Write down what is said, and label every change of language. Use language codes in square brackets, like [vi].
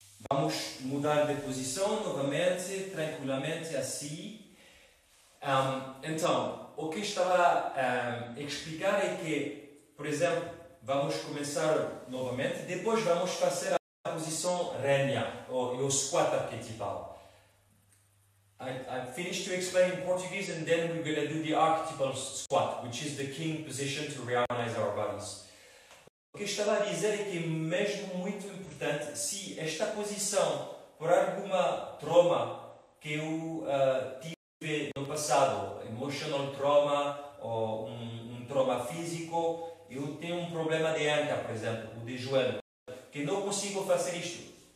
[pt] Vamos mudar de posição novamente, tranquilamente, assim. Então, o que estava a explicar é que, por exemplo, vamos começar novamente, depois vamos fazer a posição régna, ou o squat arquetipal. [en] I finished to explain in Portuguese, and then we're going to do the archetypal squat, which is the king position to reorganize our bodies. [pt] O que eu estava a dizer é que é mesmo muito importante, se esta posição, por alguma trauma que eu tive no passado, [en] emotional trauma [pt] ou um trauma físico, eu tenho um problema de anca, por exemplo, ou de joelho, que não consigo fazer isto.